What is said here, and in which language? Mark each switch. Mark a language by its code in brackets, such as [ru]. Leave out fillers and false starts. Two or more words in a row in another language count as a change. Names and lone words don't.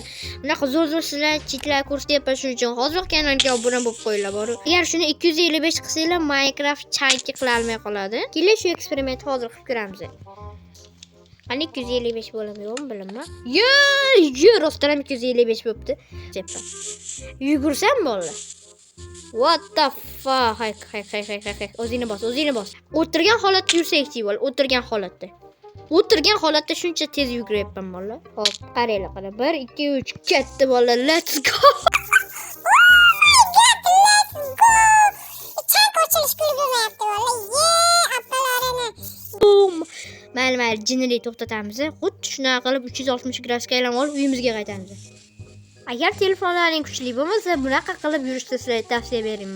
[uz] Bunaqa zo'r sizlar chetlar ko'rsatyapman, shuning uchun hozir kanalga obuna bo'lib qo'yinglar bor. Agar shuni 255 qilsanglar Minecraft chunki qila olmay qoladi. Keling shu eksperimentni hozir qilib ko'ramiz. Ana 255 bo'ladimi, yo'qmi bilaman. Rostdan ham 255 bo'libdi. Yugursam bolalar. [en] What the fuck? [uz] Hay. O'zingni bos. O'tirgan holatda yursak-chi bolalar, o'tirgan holatda shuncha tez yuguryapman bolalar. Xo'p, qaranglar, 1 2 3 ketdi bolalar. [en] Let's go. [uz] Mayli, jinni to'xtatamiz. Xuddi shunaqa qilib 360 gradusga aylanib olib uyimizga qaytamiz. Agar telefonlaring kuchli bo'lmasa, bunaqa qilib yurishni sizlarga tavsiya beraman.